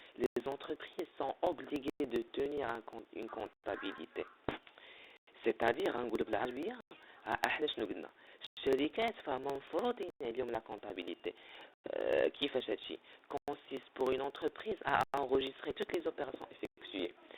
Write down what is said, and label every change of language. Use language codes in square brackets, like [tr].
[fr] Les entreprises sont obligées de tenir une comptabilité. C'est-à-dire [ar] نقول بالعربية احنا شنو قلنا؟ الشركات فهم مفروضين عليهم لا كونتابيليتي. كيفاش هادشي؟ [fr] consiste pour une entreprise à enregistrer toutes les opérations effectuées.